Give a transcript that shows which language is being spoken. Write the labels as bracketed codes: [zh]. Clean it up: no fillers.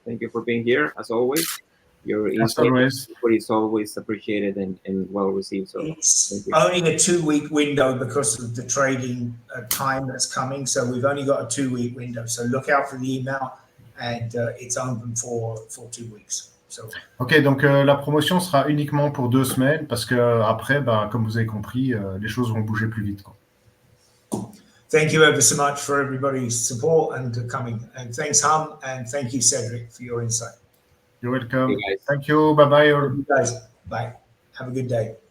[en] Thank you for being here, as always. Your insight is always appreciated and well received. So it's only a 2-week window because of the trading time that's coming. So we've only got a 2-week window. So look out for the email, and it's open for 2 weeks. So. [fr] Ok, donc la promotion sera uniquement pour 2 semaines parce que après, comme vous avez compris, les choses vont bouger plus vite. [en] Thank you ever so much for everybody's support and coming. And thanks, Hum, and thank you, Cedric, for your insight. You're welcome. Thank you. Bye-bye. You guys, bye. Have a good day.